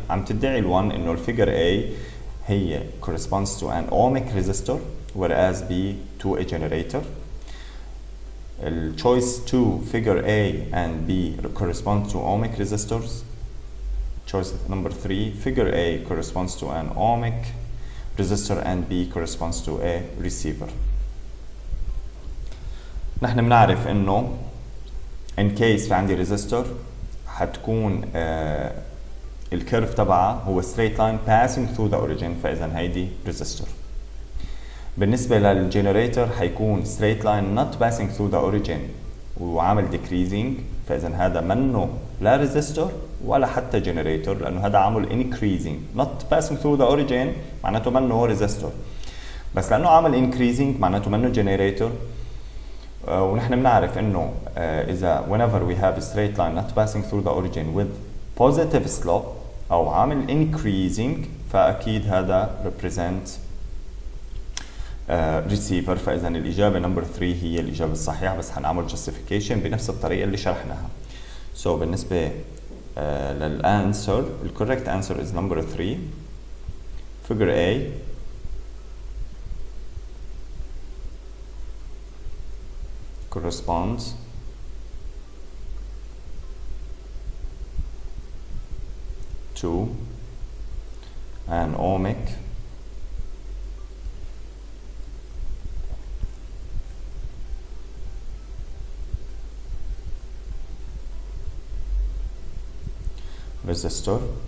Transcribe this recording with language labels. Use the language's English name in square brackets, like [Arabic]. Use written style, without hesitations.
[Arabic] عم تدعي ال1 انه الفيجر [English] A هي corresponds to an ohmic resistor whereas B to a generator. Choice 2 figure A and B correspond to ohmic resistors. Choice number 3 figure A corresponds to an ohmic resistor and B corresponds to a receiver. [Arabic] نحن بنعرف انه [English] in case [Arabic] في عندي resistor حتكون الكيرف تبعها هو [English] straight line passing through the origin، [Arabic] فاذا هيدي resistor. بالنسبة للجنريتور حيكون [English] straight line not passing through the origin [Arabic] وعامل decreasing، فإذا هذا منه لا resistor ولا حتى generator، لأنه هذا عامل increasing. [English] not passing through the origin [Arabic] معناته منه resistor. بس لانه عامل increasing معناته منه generator. ونحن بنعرف انه اذا [English] whenever we have a straight line not passing through the origin with positive slope [Arabic] او عامل increasing فاكيد هذا [English] represent receiver. [Arabic] فاذا الاجابه نمبر 3 هي الاجابه الصحيحه، بس حنعمل justification بنفس الطريقه اللي شرحناها. [English] So [Arabic] بالنسبه للانسر ال [English] correct answer is number 3. figure A corresponds to an ohmic resistor.